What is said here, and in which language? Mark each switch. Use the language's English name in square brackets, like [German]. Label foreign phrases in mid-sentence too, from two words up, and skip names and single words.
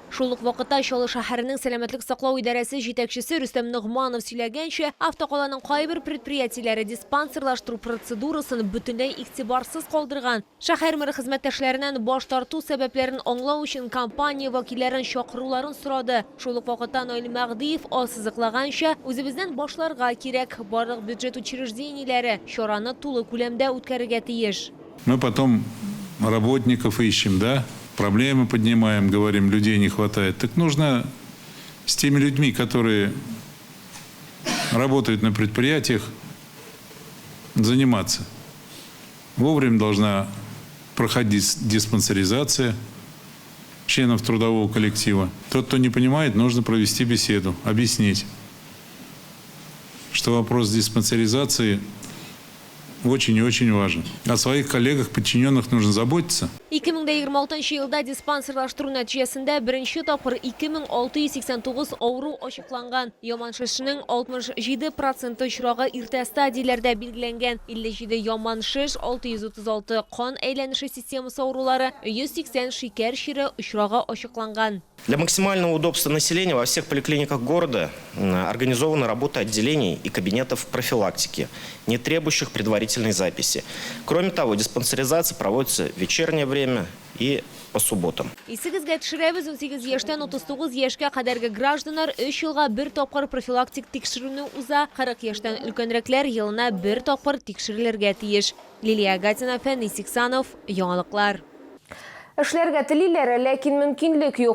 [Tatar] Шул ук вакытта Чаллы шәһәренең сәламәтлек саклау идарәсе җитәкчесе Рөстәм Нигъманов сөйләгәнчә, автокаланың кайбер предприятиеләре диспансерлаштыру процедурасын бөтенләй игътибарсыз калдырган. Шәһәр мэры хезмәттәшләреннән баш тарту сәбәпләрен аңлау өчен компания вәкилләрен чакыруларын сорады. Шул ук вакытта Наил Мәгъдиев ассызыклаганча, үзебездән башларга кирәк, барлык бюджет учреждениеләре чараны тулы күләмдә үткәрергә тиеш. [Russian] Мы потом работников ищем, да? Проблемы поднимаем, говорим, людей не хватает. Так нужно с теми людьми, которые работают на предприятиях, заниматься. Вовремя должна проходить диспансеризация членов трудового коллектива. Тот, кто не понимает, нужно провести беседу, объяснить, что вопрос диспансеризации очень и очень важен. О своих коллегах, подчиненных нужно заботиться. [Tatar] 2026 елда диспансерлаштыру нәтиҗәсендә беренче тапкыр 2689 авыру ачыкланган. Яман шешнең 67% очрагы иртә стадияләрдә билгеләнгән. 57 яман шеш, 636 кан әйләнеше системасы авырулары, 180 шикәр чире очрагы ачыкланган. [Russian] Для максимального удобства населения во всех поликлиниках города организована работа отделений и кабинетов профилактики, не требующих предварительной записи. Кроме того, диспансеризация проводится в вечернее время и по субботам. [Tatar] Исегезгә төшерәбез 18 яшьтән 39 яшькә кадәрге гражданнар 3 елга бер тапкыр профилактик тикшерүне уза, 40 яшьтән өлкәнрәкләр елына бер тапкыр тикшерелергә тиеш. Лилия Гатина, Фәнис Иксанов, Яңалыклар. Эшләргә телиләр, ләкин мөмкинлек юк.